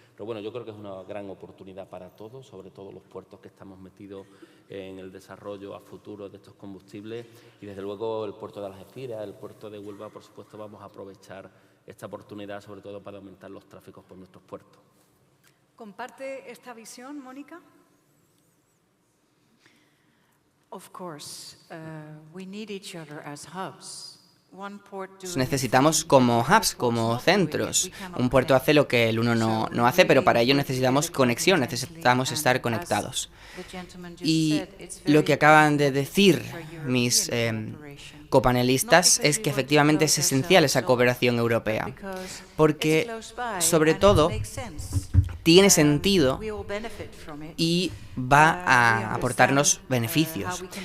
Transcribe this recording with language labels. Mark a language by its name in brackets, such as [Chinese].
[Spanish] Pero bueno, yo creo que es una gran oportunidad para todos, sobre todo los puertos que estamos metidos en el desarrollo a futuro de estos combustibles y, desde luego, el puerto de Algeciras, el puerto de Huelva, por supuesto, vamos a aprovechar esta oportunidad, sobre todo para aumentar los tráficos por nuestros puertos. ¿Comparte esta visión, Mónica? [English] Of course, we need each other as hubs. [Spanish] Necesitamos como hubs, como centros. Un puerto hace lo que el uno no hace, pero para ello necesitamos conexión, necesitamos estar conectados. Y lo que acaban de decir mis copanelistas es que efectivamente es esencial esa cooperación europea, porque, sobre todo, tiene sentido y va a aportarnos beneficios.